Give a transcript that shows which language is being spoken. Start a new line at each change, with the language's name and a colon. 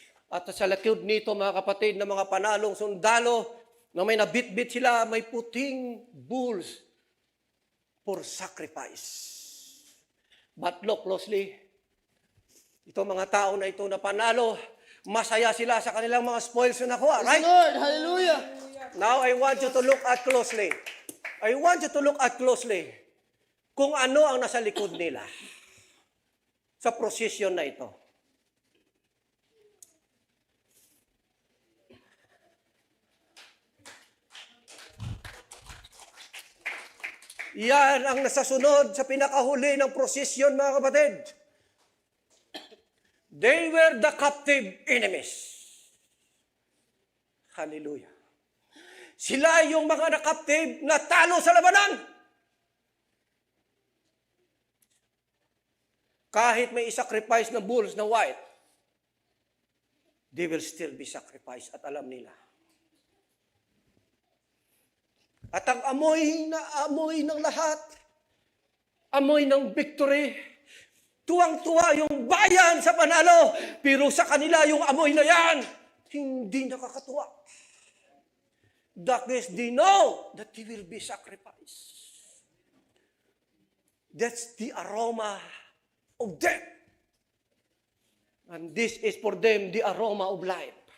Filipino: At sa likod nito, mga kapatid, na mga panalong sundalo, na may nabit-bit sila, may puting
English: bulls for sacrifice. But look closely.
Filipino: Ito mga tao na ito na panalo, masaya sila sa kanilang mga spoils na nakuha.
English: Right? Lord, hallelujah. Now, I want you to look at closely. I want you to look at closely
Filipino: kung ano ang nasa likod nila sa prosesyon na ito. Yan ang nasasunod sa pinakahuli ng prosesyon, mga kapatid.
English: They were the captive enemies. Hallelujah.
Filipino: Sila yung mga na-captive na talo sa labanan. Kahit may isacrifice na bulls na white,
English: they will still be sacrificed
Filipino: at alam nila. At ang amoy ng lahat, amoy ng victory, tuwang-tuwa yung bayan sa panalo, pero sa kanila yung amoy na yan, hindi nakakatuwa.
English: That is, they know that they will be sacrificed. That's the aroma of death. And this is for them the aroma of life.